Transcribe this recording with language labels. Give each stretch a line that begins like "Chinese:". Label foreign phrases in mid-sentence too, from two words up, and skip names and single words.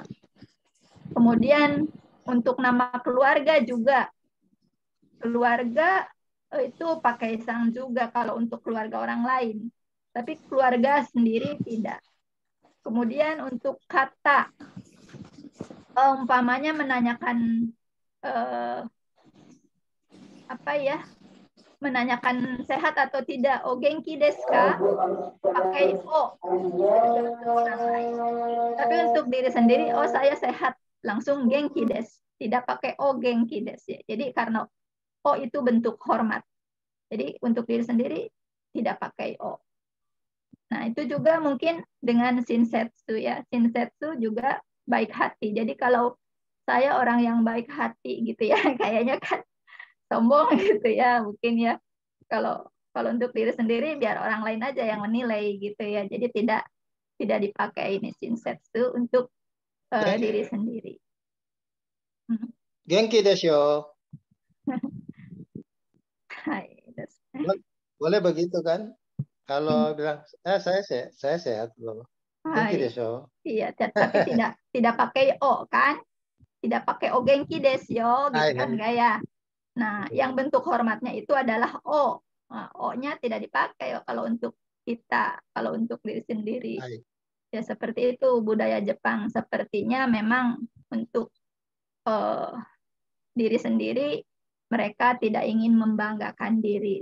Indonesian: Kemudian untuk nama keluarga juga, keluarga itu pakai sang juga kalau untuk keluarga orang lain. Tapi keluarga sendiri tidak. Kemudian untuk kata, umpamanya menanyakan menanyakan sehat atau tidak,
Japanese: お元気ですか, pakai o.
Indonesian: Tapi untuk diri sendiri, oh saya sehat, langsung
Japanese: 元気です,
Indonesian: tidak pakai
Japanese: お元気です.
Indonesian: Jadi karena o itu bentuk hormat. Jadi untuk diri sendiri tidak pakai o. Nah, itu juga mungkin dengan shinsetsu ya. Shinsetsu juga baik hati. Jadi kalau saya orang yang baik hati gitu ya, kayaknya kan sombong gitu ya, mungkin ya. Kalau untuk diri sendiri biar orang lain aja yang menilai gitu ya. Jadi tidak dipakai ini shinsetsu untuk diri sendiri.
Japanese: 元気ですよ.
Indonesian: Boleh begitu kan? Kalau bilang saya sehat loh.
Japanese: 元気です.
Indonesian: Iya, tapi tidak pakai o kan? Tidak pakai
Japanese: お元気ですよ
Indonesian: gitu kan gaya. Nah, yang bentuk hormatnya itu adalah o. Nah, o-nya tidak dipakai kalau untuk kita, kalau untuk diri sendiri. Ya seperti itu budaya Jepang. Sepertinya memang untuk diri sendiri mereka tidak ingin membanggakan diri.